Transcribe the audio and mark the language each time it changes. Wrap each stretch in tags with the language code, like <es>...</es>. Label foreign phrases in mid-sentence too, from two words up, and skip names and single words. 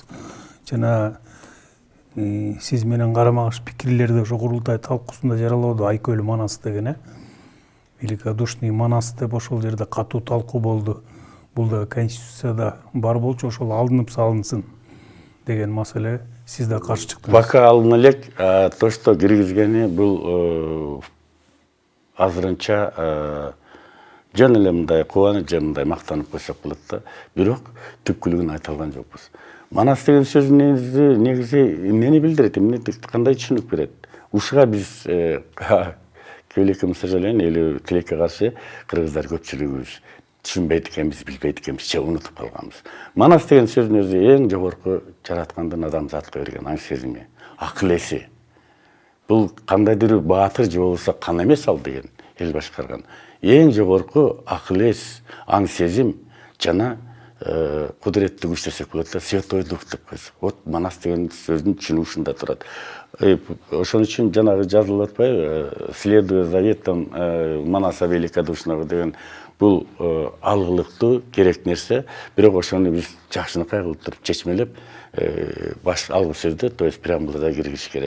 <ky>Жана сиз менен карама-каршы пикирлерди ошо курултай талкуусунда жаралабады Айкөл Манас деген, великодушный Манас деп ошол жерде катуу талкуу болду. Бул да конституцияда бар болчу, ошол алынып салынсын деген маселе. Сиз да каршы чыктыңыз. Пока алына элек,</ky> <ru>то, что</ru> <ky>киргизгени бул азырынча жөн эле мындай кубанып, жөн мындай мактанып койсок болот да. Бирок түпкүлүгүн айта алган жокпуз. Манас деген сөздүн негизи эмнени билдирет, кандай түшүнүк берет? Ушуга биз</ky> <ru>к великому сожалению или</ru> <ky>тилекке каршы кыргыздар көпчүлүгүбүз түшүнбейт экенбиз, билбейт экенбиз, же унутуп калганбыз. Манас деген сөздүн өзү эң жогорку жараткандын адамзатка берген аң сезими, акыл эси. Бул кандайдыр бир баатыр же болбосо кан эмес ал деген эл башкарган. Эң жогорку акыл эс, аң сезим жана кудуреттүү күч десек болот да,</ky> <ru>святой дух</ru> <ky>деп койсок. Вот Манас деген сөздүн түшүнүгү ушунда турат. Ошон үчүн жанагы жазылып атпайбы,</ky> <ru>следуя заветам Манаса великодушного</ru> <ky>деген бул алгылыктуу керек нерсе, бирок ошону биз жакшынакай кылып туруп чечмелеп баш алгы сөздү,</ky> <ru>то есть</ru> <ky>преамбулада киргизиш керек.</ky>